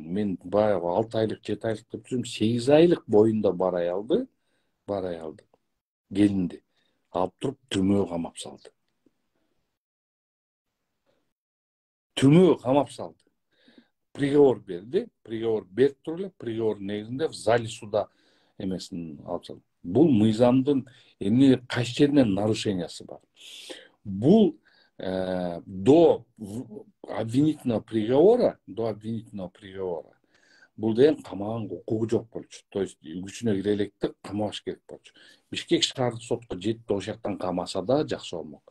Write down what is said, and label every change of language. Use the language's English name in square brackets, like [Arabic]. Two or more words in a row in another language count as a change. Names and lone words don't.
[Kyrgyz] Мен баягы 6 айлык, 7 айлык деп жүрүм. 8 айлык боюнда бар аялды келинди алып туруп түрмөгө камап салды. Түрмөгө камап салды. Приговор берди. Приговор берип туруп эле, приговор негизинде [Russian] в зале суда [Kyrgyz] эмесин алып салды. Бул мыйзамдын эмне кайсы жеринен нарушениясы бар. Бул [Russian] до обвинительного приговора, [Kyrgyz] бул деген камаганга укугу жок болчу. [Russian] То есть [Kyrgyz] күчүнө кире электи камабаш керек болчу. Бишкек шаардык сотко жетти, ошол жактан камаса да жакшы болмок.